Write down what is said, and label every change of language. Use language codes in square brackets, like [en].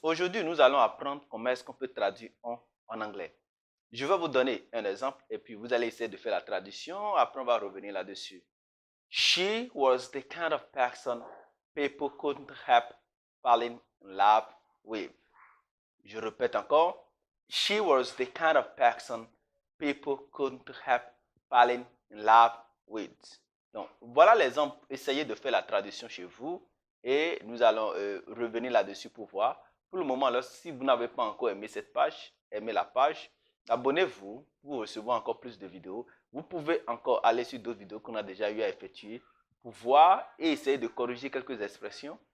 [fr] Aujourd'hui, nous allons apprendre comment est-ce qu'on peut traduire en anglais. Je vais vous donner un exemple et puis vous allez essayer de faire la traduction. Après, on va revenir là-dessus. [en] She was the kind of person people couldn't help falling in love with. [fr] Je répète encore. [en] She was the kind of person people couldn't help falling in love with. [fr] Donc, voilà l'exemple. Essayez de faire la traduction chez vous et nous allons revenir là-dessus pour voir. Pour le moment, là, si vous n'avez pas encore aimé cette page, aimez la page, abonnez-vous pour recevoir encore plus de vidéos. Vous pouvez encore aller sur d'autres vidéos qu'on a déjà eu à effectuer pour voir et essayer de corriger quelques expressions.